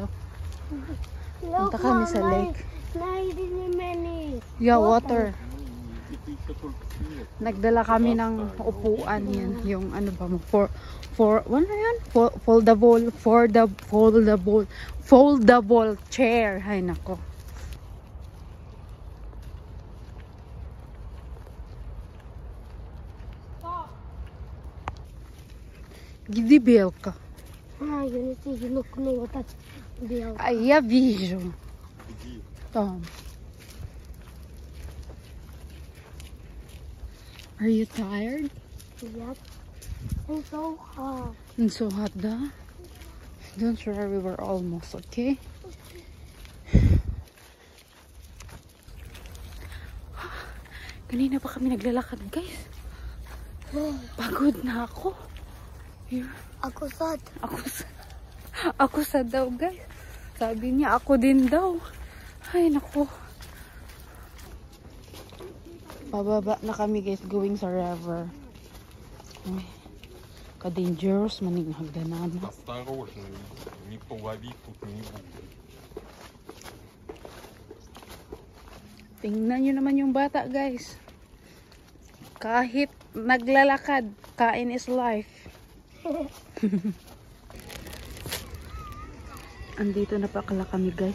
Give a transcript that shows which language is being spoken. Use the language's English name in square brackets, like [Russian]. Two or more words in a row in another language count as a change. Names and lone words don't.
[Filipino] Punta kami sa lake. [English] Yeah, water. [Filipino] Nagdala kami ng upuan yan. Yung ano ba mo? Ano yan? [English] Foldable chair. [Filipino] Ay nako. [Russian] Где белка? Я не знаю, ну вот так белка. А я вижу. Там. [English] Are you tired? Yep. It's so hot. It's so hot, da? Don't worry, we're almost, okay? [Filipino] Kanina pa kami naglalakad, guys. Pagod na ako. Here. [Cebuano] Ako sad. Ako sad [Filipino] daw, guys. Sabi niya, ako din daw. Ay, naku. Pababa na kami, guys, going sa river. [Cebuano] Ay, ka-dangerous maning hagdanan. [Russian] Осторожно, не половить тут не будет. [Filipino] Tingnan nyo naman yung bata, guys. Kahit naglalakad, kain [English] is life. [Filipino] Andito na pala kami, guys.